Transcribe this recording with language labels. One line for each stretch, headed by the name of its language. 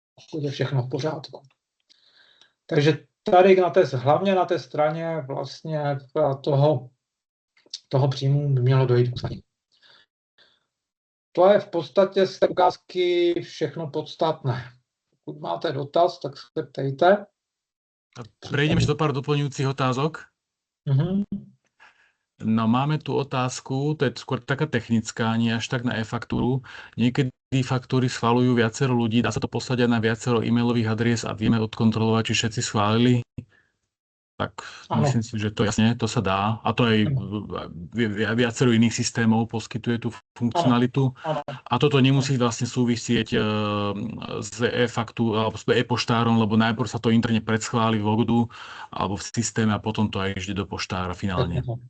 Czech: Pokud je všechno v pořádku. Takže tady hlavně na té straně vlastně toho příjmu by mělo dojít k zdanění. To je v podstatě z té ukázky všechno podstatné. Pokud máte dotaz, tak se ptejte.
Slovak: Prejdeme do pár doplňujúcich otázok. No máme tu otázku, to je skôr taká technická, nie až tak na e-faktúru. Niekedy faktúry schvaľujú viacero ľudí, dá sa to poslať aj na viacero e-mailových adries a vieme odkontrolovať, či všetci schválili. Tak myslím si, že to jasne, to sa dá. A to aj viacero iných systémov poskytuje tú funkcionalitu. A toto nemusí vlastne súvisieť s e-faktúrou alebo s e-poštárom, lebo najprv sa to interne predschváli v Logodu alebo v systéme a potom to aj ide do poštára finálne.